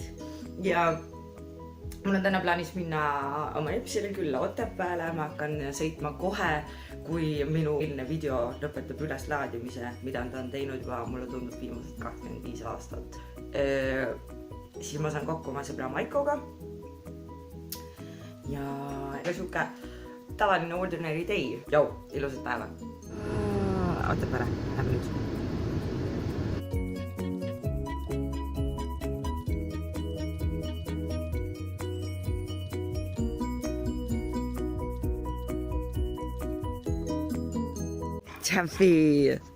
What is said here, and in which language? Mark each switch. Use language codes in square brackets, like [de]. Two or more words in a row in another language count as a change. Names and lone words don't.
[et] Ja mul on täna plaanis minna oma Epsile külla Otepääle, ma hakkan sõitma kohe, kui minu eelne video lõpetab üles laadimise, mida ta on teinud juba, mulle tundub viimased 25 aastat. Siis ma saan kokku oma sõbra Maikoga. Ja ega siuke tavaline [en] ordinary day. [et] Jau, ilusat päeva. Otepääle, lähme nüüd. Tšampi!